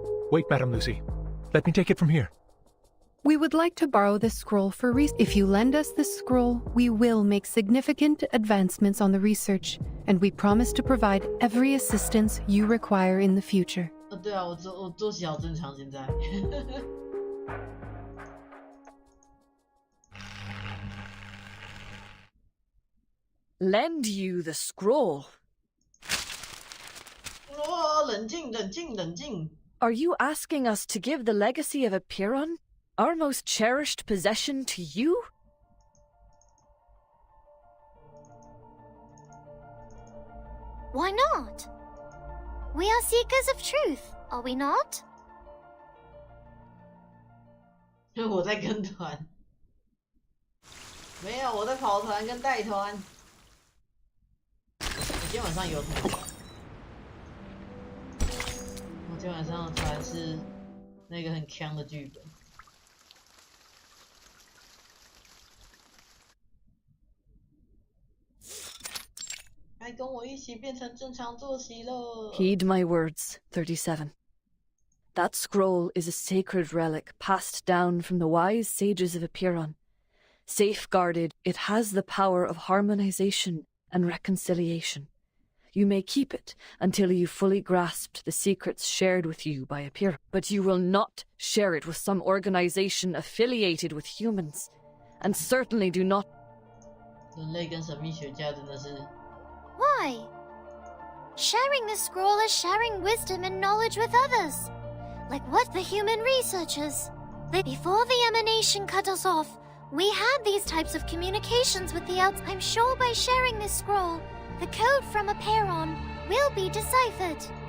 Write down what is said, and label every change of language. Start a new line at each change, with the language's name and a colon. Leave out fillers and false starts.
English: Wait, Madam Lucy. Let me take it from here. We would like to borrow this scroll for If you lend us this scroll, we will make significant advancements on the research, and we promise to provide every assistance you require in the future.
Chinese: 对啊，我作息好正常现在。
English: Lend you the scroll.
Chinese: 哦，冷静，冷静，冷静。
English: Are you asking us to give the legacy of Apiron, our most cherished possession, to you? Why not? We are seekers of truth, are we not?
Chinese: 我在跟团，没有，我在跑团跟带团。我今天晚上有团，我今天晚上的团是那个很强的剧本。该跟我一起变成正常作息了。
English: Heed my words, 37. That scroll is a sacred relic passed down from the wise sages of Apiron. Safeguarded, it has the power of harmonization and reconciliation. You may keep it until you fully grasped the secrets shared with you by Apiron. But you will not share it with some organization affiliated with humans. And certainly do not—
Chinese: 人类跟神秘学家真的是
English: Why? Sharing the scroll is sharing wisdom and knowledge with others. Like what the human researchers. Before the emanation cut us off, we had these types of communications with the outs. I'm sure by sharing this scroll, the code from Apiron will be deciphered.